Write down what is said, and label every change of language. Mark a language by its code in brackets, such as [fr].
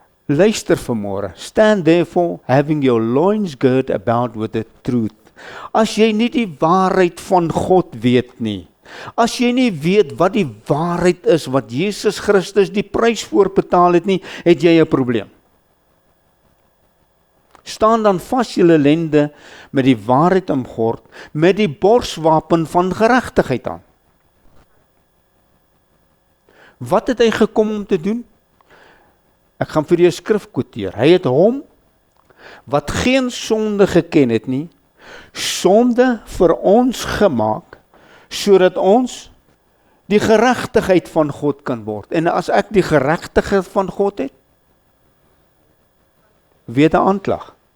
[af] Luister vanmôre, [en] stand therefore having your loins girt about with the truth. [af] As jy nie die waarheid van God weet nie, as jy nie weet wat die waarheid is, wat Jesus Christus die prys voor betaal het nie, het jy 'n probleem. Staan dan vas julle lende met die waarheid omgord, met die borswapen van geregtigheid aan. Wat het hy gekom om te doen? Ek gaan vir jou 'n skrif quoteer. Hy het hom, wat geen sonde geken het nie, sonde vir ons gemaak, sodat ons die geregtigheid van God kan word. En as ek die geregtigheid van God het, weet 'n aanklag.